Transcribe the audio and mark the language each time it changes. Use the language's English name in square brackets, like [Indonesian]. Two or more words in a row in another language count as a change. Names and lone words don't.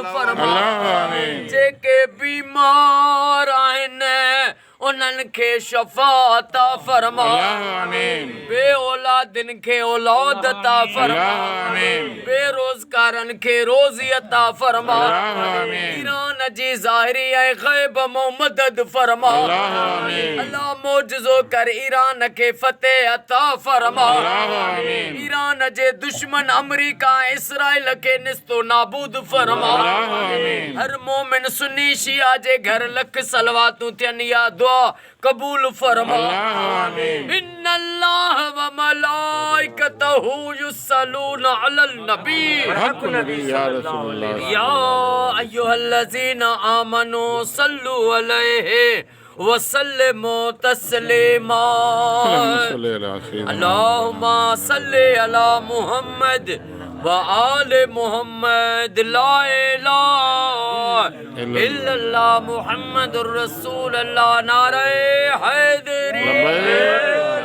[Sindhi] फरमा जेके बीमार आहिनि उन्हनि खे शफ़ा अता फरमा बे औलादनि खे औलाद अता फरमा बेरोज़गारनि खे रोज़ी अता फरमा ईरान जी ज़ाहिरी ऐं ग़ैब मां मदद फरमा अल्लाह मौजज़ो कर ईरान खे फ़तेह अता फरमा ईरान जे दुश्मन अमरीका ऐं इसराइल खे निस्तो नाबूद फरमा हर मोमिन सुन्नी शिया जे घर लख सलवातूं थियनि या दुआ कबूल फरमा [Arabic] إن الله وملائكته يصلون على النبي حق نبي يا رسول الله يا أيها الذين آمنوا صلوا عليه وسلموا تسليما اللهم صل على محمد وآل محمد لا إله إلا الله محمد رسول الله [Urdu] نعرۂ حیدری